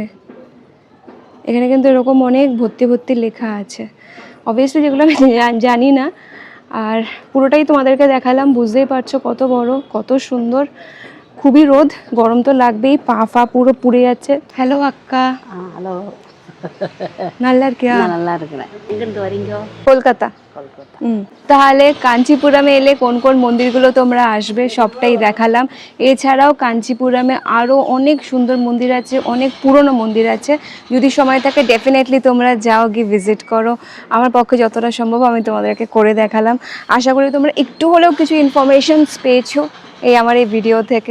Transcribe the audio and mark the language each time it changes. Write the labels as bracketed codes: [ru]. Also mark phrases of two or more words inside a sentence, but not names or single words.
[bn] এখানে কিন্তু এরকম অনেক ভর্তি ভর্তি লেখা আছে, অবভিয়াসলি যেগুলো আমি জানি না। আর পুরোটাই তোমাদেরকে দেখালাম, বুঝতেই পারছো কত বড়, কত সুন্দর। খুবই রোদ, গরম তো লাগবেই, পা ফা পুরো পুড়ে যাচ্ছে। হ্যালো আক্কা। [ta] ஹலோ நல்லா இருக்கியா? நான் நல்லா இருக்கிறேன். எங்கேருந்து வரீங்க? [bn] কলকাতা। তাহলে কাঞ্চিপুরমে এলে কোন কোন মন্দিরগুলো তোমরা আসবে সবটাই দেখালাম। এছাড়াও কাঞ্চিপুরমে আরও অনেক সুন্দর মন্দির আছে, অনেক পুরনো মন্দির আছে। যদি সময় থাকে ডেফিনেটলি তোমরা যাও, গিয়ে ভিজিট করো। আমার পক্ষে যতটা সম্ভব আমি তোমাদেরকে করে দেখালাম। আশা করি তোমরা একটু হলেও কিছু ইনফরমেশনস পেয়েছো এই আমার এই ভিডিও থেকে।